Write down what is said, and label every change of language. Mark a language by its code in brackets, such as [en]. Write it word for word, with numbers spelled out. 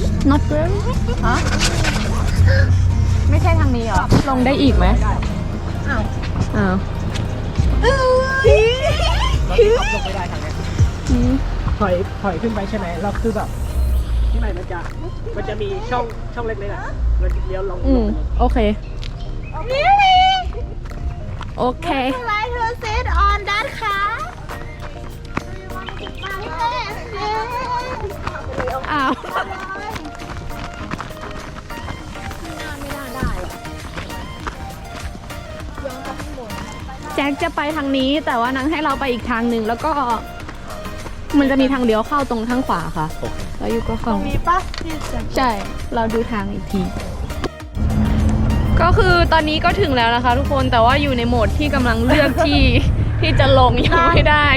[en] not ready [th] ฮะไม่ใช่ทางนี้หรอลงได้อีกไหม อ้าว อ้าว ลงไม่ได้ทางนี้ถอยถอยขึ้นไปใช่ไหมเราคือแบบที่ไหนมันจะมันจะมีช่องช่องเล็กๆอ่ะเราเลี้ยวลง อืมโอเค [en] Really? Okay. Would you like to sit on that car? Yes. [th] ามแจ็คจะไปทางนี้แต่ว่านางให้เราไปอีกทางหนึ่งแล้วก็มันจะมีทางเดียวเข้าตรงข้างขวาค่ะแล้วอยู่ก็เข้าตรงนี้ปะใช่เราดูทางอีกที ก็คือตอนนี้ก็ถึงแล้วนะคะทุกคนแต่ว่าอยู่ในโหมดที่กำลังเลือกที่ ที่จะลงยังไม่ได้